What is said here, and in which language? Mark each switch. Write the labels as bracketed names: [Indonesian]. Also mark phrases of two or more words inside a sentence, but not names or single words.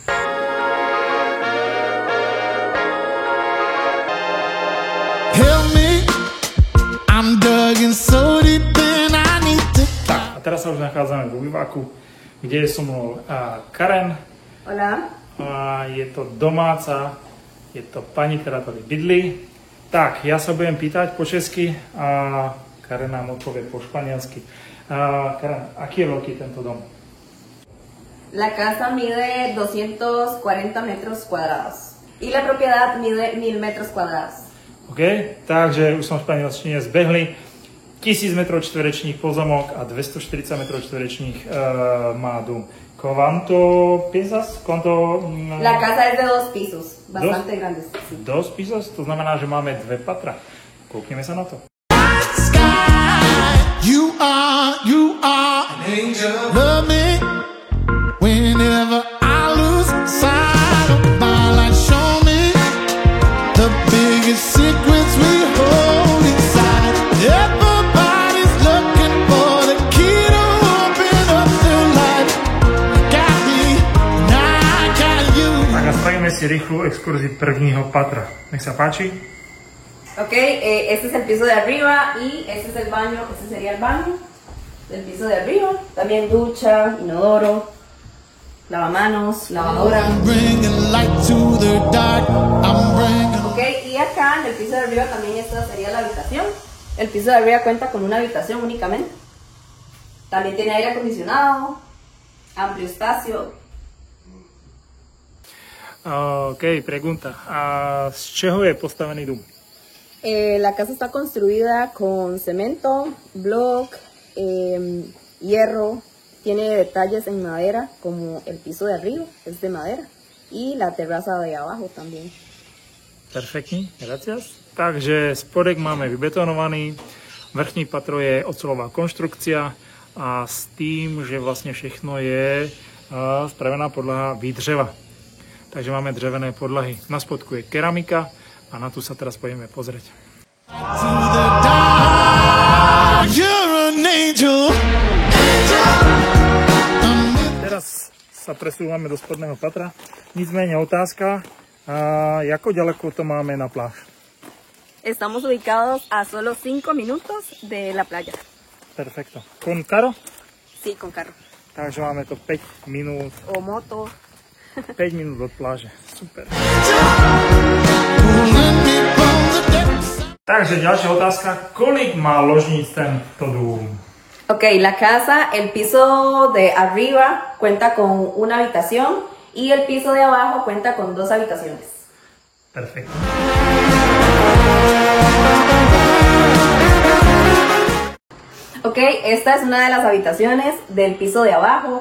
[Slovak] Tak, a teraz sa už nachádzame v obýváku, kde je so mnou Karen. [Spanish] Hola. [Slovak] A je to domáca, je to pani, ktorá [Czech] tady bydlí. [Slovak] Tak, ja sa budem pýtať po česky a Karen nám odpovie po španielsky. Karen, aký je veľký tento dom? [Spanish] La casa mide 240 metros cuadrados y la propiedad mide 1000 metros cuadrados. [Slovak] OK, takže už som v španielčine zbehli. 1000 m2 pozemok a 240 m2 má dom. [Spanish] ¿Cuánto piensas? La casa es de 2 pisos, bastante grande. Sí. 2 pisos? [Czech] To znamená, že máme 2 patra. Koukneme sa na to. [English] You are an angel. Love me whenever I lose sight of my life. Show me the biggest secrets we hold inside. Everybody's looking for the key to open up the light. Got me, and I got you. [Slovak] Tak a spravíme si rýchlu exkurziu [Czech] prvního patra. [Slovak] Nech sa páči. [Spanish] Ok, este es el piso de arriba y este es el baño, este sería el baño del piso de arriba. También ducha, inodoro, lavamanos, lavadora. Ok, y acá en el piso de arriba también esta sería la habitación. El piso de arriba cuenta con una habitación únicamente. También tiene aire acondicionado, amplio espacio. OK, pregunta. [Czech] A z čeho je postavený dům? [Spanish] La casa está construida con cemento, block, hierro, tiene detalles en madera como el piso de arriba es de madera y la terraza de abajo también. [Czech] Perfektní, gracias. Takže spodek máme vybetonovaný, vrchní patro je [Slovak] oceľová konštrukcia [Czech] a s tým, že vlastne všechno je spravená podlaha výdřeva. [Slovak] Takže máme [Czech] dřevené podlahy. [Slovak] Na spodku je keramika a na tu sa teraz pôjdeme pozrieť. Teraz sa presúvame do spodného patra. [Czech] Nicméně otázka, [Slovak] ako ďaleko to máme na pláž? [Spanish] Estamos ubicados a solo 5 minutos de la playa. Perfecto. ¿Con carro? Sí, con carro. [Slovak] Takže máme to 5 minút. [Spanish] O moto. [Slovak] 5 minút od pláže. Super. Takže ďalšia otázka. [Czech] Kolik má ložníc tento dům? [Spanish] Ok, la casa, el piso de arriba cuenta con una habitación y el piso de abajo cuenta con 2 habitaciones. Perfecto. Ok, esta es una de las habitaciones del piso de abajo.